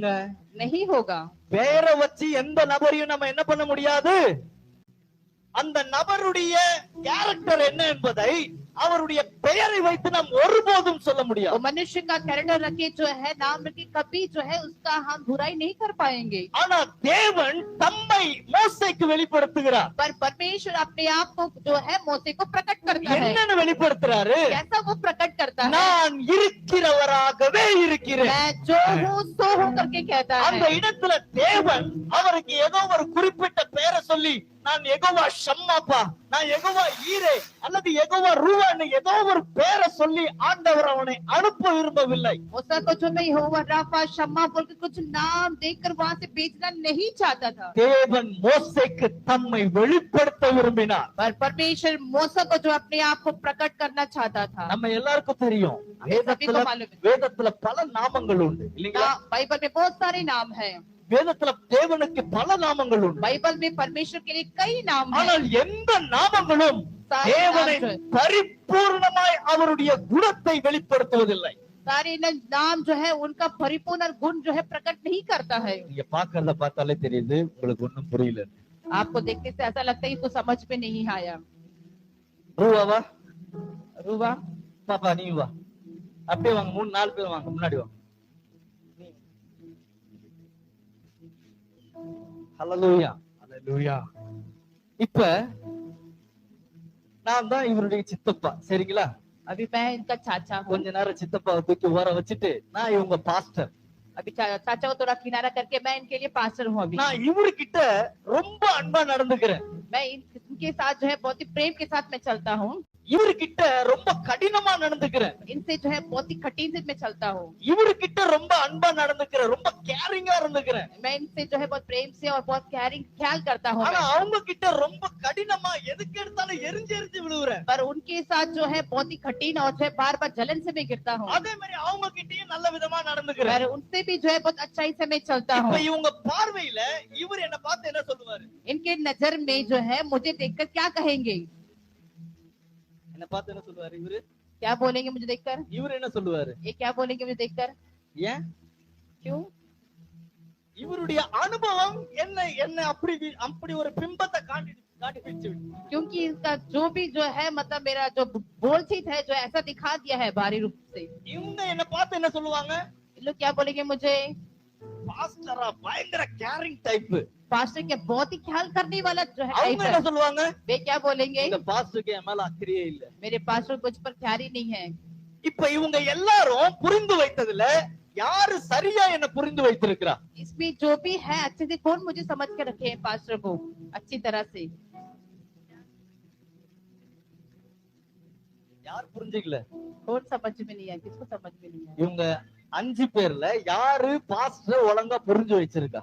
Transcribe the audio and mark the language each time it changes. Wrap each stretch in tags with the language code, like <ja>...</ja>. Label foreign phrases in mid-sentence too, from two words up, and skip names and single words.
<hi>नहीं होगा।</hi> <ta>பேரை வச்சு எந்த நபரையும் நம்ம என்ன பண்ண முடியாது. அந்த நபருடைய கேரக்டர் என்ன என்பதை அவருடைய பெயரை வைத்து நாம் ஒருபோதும் சொல்ல</ta> <hi>वो</hi> <ta>முடியாது.</ta> <hi>मनुष्य का कैरेक्टर रखे जो है नाम रखे कभी जो है उसका हम बुराई नहीं कर पाएंगे।</hi> <ta>ஆனா தேவன் தம்மை மோசேக்கு வெளிப்படுத்துகிறார்.</ta> <hi>पर परमेश्वर अपने आप को जो है मोसे को प्रकट करता है।</hi> <ta>என்னன்னு வெளிப்படுத்துறாரு?</ta> <hi>कैसा वो प्रकट करता है,</hi> <ta>நான் இருக்கிறவராகவே இருக்கிறேன்.</ta> <hi>मैं जो हूँ सो हूँ करके कहता</hi> <ta>அந்த</ta> <hi>है।</hi> <ta>இடத்துல தேவன் அவருக்கு ஏதோ ஒரு குறிப்பிட்ட பெயரை சொல்லி, நான் யெகோவா ஷம்மாப்பா, நான் யெகோவா ஈரே அல்லது யெகோவா ரூவான்னு ஏதோ ஒரு பெயரை சொல்லி ஆண்டவர் அவனை அனுப்ப விரும்பவில்லை.</ta> <hi>मूसा को जो मैं यहोवा राफा शम्मा बोल के कुछ नाम देकर वहाँ से भेजना नहीं चाहता था।</hi> <ta>தேவன் மோசேக்கு தம்மை வெளிப்படுத்த விரும்பினார்.</ta> <hi>पर परमेश्वर मूसा को जो अपने आप को प्रकट करना चाहता था।</hi> <ta>நம்ம எல்லாருக்கும் தெரியும்,</ta> <hi>सभी को मालूम है।</hi> <ta>வேதத்துல பல நாமங்கள் உண்டு இல்லைங்களா?</ta> <hi>बाइबल में बहुत सारे नाम हैं।</hi> <ta>வேதத்துல தேவனுக்கு பல நாமங்கள் உண்டு.</ta> <hi>बाइबल में परमेश्वर के लिए कई नाम हैं।</hi> <ta>ஆனால் எந்த நாமங்களும்</ta> <hi>सारे</hi> <ta>தேவனை</ta> <hi>नाम जो है,</hi> <ta>பரிபூர்ணமாய் அவருடைய குணத்தை வெளிப்படுத்துவதில்லை.</ta> <hi>सारे नाम जो है उनका परिपूर्ण गुण जो है प्रकट नहीं करता है।</hi> <ta>நீங்க பாக்கல பார்த்தாலே தெரியுது உங்களுக்கு ஒண்ணும் புரியல.</ta> <hi>आपको देखने से ऐसा लगता है इसको समझ में नहीं आया।</hi> <ta>ரூவாவா</ta> <hi>रूबा</hi> <ta>பாப்பா நீ வா, அப்படியே வாங்க, 3-4 பேர் வாங்க, முன்னாடி வாங்க. ஹalleluya ஹalleluya. இப்ப நான் தான் இவருடைய சித்தப்பா, சரிங்களா?</ta> <hi>अभी मैं इनका चाचा हूँ।</hi> <ta>கொஞ்ச நேரம் சித்தப்பாவை தூக்கி ஓர வச்சுட்டு நான் இவங்க பாஸ்டர்.</ta> <hi>अभी चाचा को थोड़ा किनारा करके मैं इनके लिए पास्टर हूँ। अभी</hi> <ta>நான் இவர்கிட்ட ரொம்ப அன்பா நடந்துக்கிறேன்.</ta> <hi>मैं इनके साथ जो है बहुत ही प्रेम के साथ मैं चलता हूँ।</hi> <ta>இவர்கிட்ட ரொம்ப கடினமா நடந்துக்கிறேன்.</ta> <hi>इनसे जो है बहुत ही कठिन से मैं चलता हूँ।</hi> <ta>இவர்கிட்ட ரொம்ப அன்பா நடந்துக்கிறேன், ரொம்ப கேரிங்கா இருந்துக்கிறேன்.</ta> <hi>मैं इनसे जो है बहुत प्रेम से और बहुत केयरिंग ख्याल करता हूँ।</hi> <ta>ஆனா அவங்க கிட்ட ரொம்ப கடினமா எதுக்கு எடுத்தாலும் எரிஞ்சு எரிஞ்சு விழுவுறேன்.</ta> <hi>पर उनके साथ जो है बहुत ही कठिन और जो है बार बार जलन से मैं गिरता हूँ।</hi> <ta>அதே மாதிரி அவங்க கிட்டயும் நல்ல விதமா நடந்துக்கிறேன்.</ta> <hi>पर उनसे भी जो है बहुत अच्छाई से मैं चलता हूँ।</hi> <ta>இப்ப இவங்க பார்வையில இவர் என்ன பார்த்து என்ன சொல்லுவாரு?</ta> <hi>इनके नजर में जो है मुझे देखकर क्या कहेंगे?</hi> <ta>என்ன பார்த்து என்ன சொல்லுவாரு இவரு?</ta> <hi>क्या बोलेंगे मुझे देखकर?</hi> <ta>இவர் என்ன சொல்லுவாரு?</ta> <hi>ये क्या बोलेंगे मुझे देखकर?</hi> <ta>ஏன்?</ta> <hi>क्यों?</hi> <ta>இவருடைய அனுபவம் என்ன என்ன அப்படி அப்படி ஒரு பிம்பத்தை காட்டி காட்டி பிடிச்சு.</ta> <hi>क्योंकि इसका जो भी जो है मतलब मेरा जो बोलचित है जो ऐसा दिखा दिया है बाहरी रूप से।</hi> <ta>இவங்க என்ன பார்த்து என்ன சொல்லுவாங்க?</ta> <hi>ये लोग क्या बोलेंगे मुझे?</hi> <ta>பாஸ்டரா பயங்கர</ta> <en>caring type.</en> <hi>पास्टर के बहुत ही ख्याल करने वाला जो है</hi> <ta>அவங்க</ta> <hi>टाइप</hi> <ta>என்ன</ta> <hi>है।</hi> <ta>சொல்லுவாங்க?</ta> <hi>वे क्या बोलेंगे?</hi> <ta>இந்த பாஸ்டருக்கு என் மேல அக்கறையே இல்ல.</ta> <hi>मेरे पास्टर को मुझ पर ख्याल ही नहीं है।</hi> <ta>இப்ப இவங்க எல்லாரும் புரிந்து வைத்ததுல யாரு சரியா என்ன புரிந்து வைத்திருக்கிறா?</ta> <hi>इसमें जो भी है अच्छे से कौन मुझे समझ के रखे हैं पास्टर को अच्छी तरह से?</hi> <ta>யார் புரிஞ்சுக்கல?</ta> <hi>कौन समझ में नहीं है? किसको समझ में नहीं है?</hi> <ta>இவங்க 5 பேர்ல யாரு பாஸ்டர் ஒழுங்கா புரிஞ்சு வச்சிருக்கா?</ta>